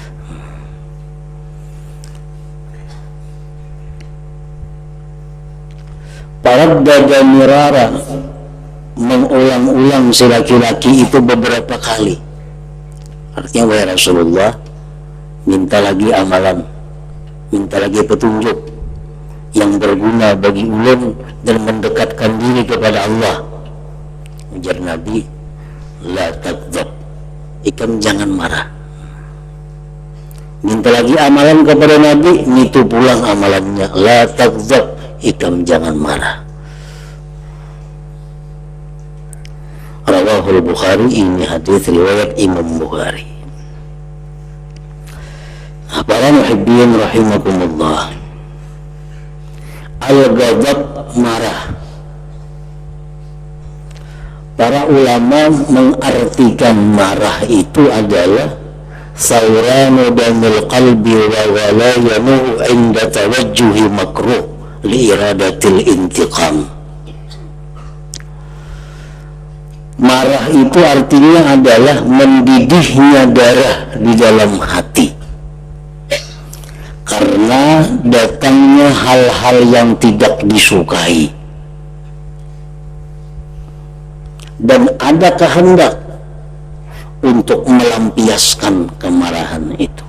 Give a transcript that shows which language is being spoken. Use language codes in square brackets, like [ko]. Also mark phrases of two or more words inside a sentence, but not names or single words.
[ar] تردد مرارا, [id] mengulang-ulang si laki-laki itu beberapa kali. Artinya, wahai Rasulullah, minta lagi amalan, minta lagi petunjuk yang berguna bagi ulun dan mendekatkan diri kepada Allah. [bjn] Ujar Nabi, [ar] لا تغضب, [bjn] ikam jangan marah. Minta lagi amalan kepada Nabi, itu pulang amalannya, [ar] لا تغضب, [bjn] ikam jangan marah. [ar] رواه البخاري, [id] ini hadis riwayat Imam Bukhari. Para [ar] محبين رحمكم الله, [id] al-ghadab, marah. Para ulama mengartikan marah itu adalah [ar] ثوران دم القلب وغليانه عند توجه مكروه ل إرادة الانتقام. [id] Marah itu artinya adalah mendidihnya darah di dalam hati karena datangnya hal-hal yang tidak disukai, dan ada kehendak untuk melampiaskan kemarahan itu.